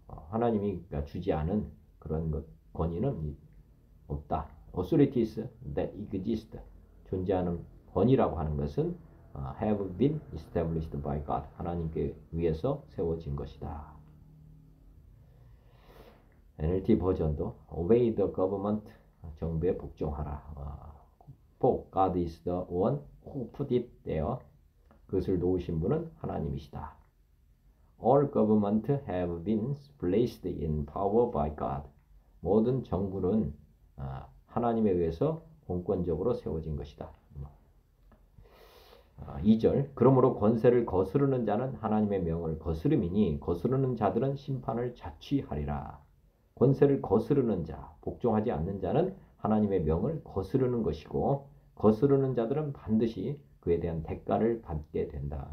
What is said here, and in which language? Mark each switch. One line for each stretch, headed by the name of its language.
Korean: 하나님이 주지 않은 그런 권위는 없다.
English: Authorities that exist.
Korean: 존재하는 권위라고 하는 것은
English: have been established by God.
Korean: 하나님께 위해서 세워진 것이다.
English: NLT
Korean: 버전도
English: Obey the government.
Korean: 정부에 복종하라.
English: For God is the one who put it there.
Korean: 그것을 놓으신 분은 하나님이시다.
English: All government have been placed in power by God.
Korean: 모든 정부는 하나님에 의해서 공권적으로 세워진 것이다. 2절 그러므로 권세를 거스르는 자는 하나님의 명을 거스름이니 거스르는 자들은 심판을 자취하리라. 권세를 거스르는 자, 복종하지 않는 자는 하나님의 명을 거스르는 것이고 거스르는 자들은 반드시 그에 대한 대가를 받게 된다.